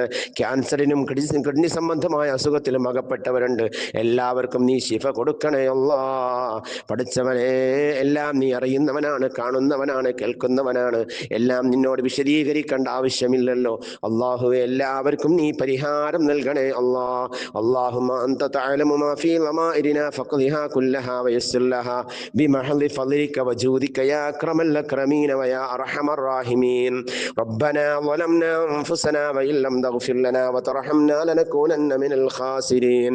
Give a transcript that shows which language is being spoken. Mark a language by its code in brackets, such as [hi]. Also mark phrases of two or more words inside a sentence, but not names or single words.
[ml] ക്യാൻസറിനും കിഡ്നി സംബന്ധമായ അസുഖത്തിലും അകപ്പെട്ടവരുണ്ട്. എല്ലാവർക്കും നീ ശിഫ കൊടുക്കണേ അല്ലാ. പഠിച്ചവനെ, എല്ലാം നീ അറിയുന്നവനാണ്, കാണുന്നവനാണ്, കേൾക്കുന്നവനാണ്. എല്ലാം നിന്നോട് വിശദീകരിക്കേണ്ട ആവശ്യമില്ലല്ലോ. അള്ളാഹുവെ, എല്ലാവർക്കും നീ പരിഹാരം നൽകണേ അല്ലാ. [ar] اللهم أنت تعلم ما في ضمائرنا فاقضها كلها ويسر لها بمحض فضلك وجودك يا أكرم الأكرمين ويا أرحم الراحمين. ربنا ظلمنا أنفسنا وإن لم تغفر لنا وترحمنا لنكونن من الخاسرين.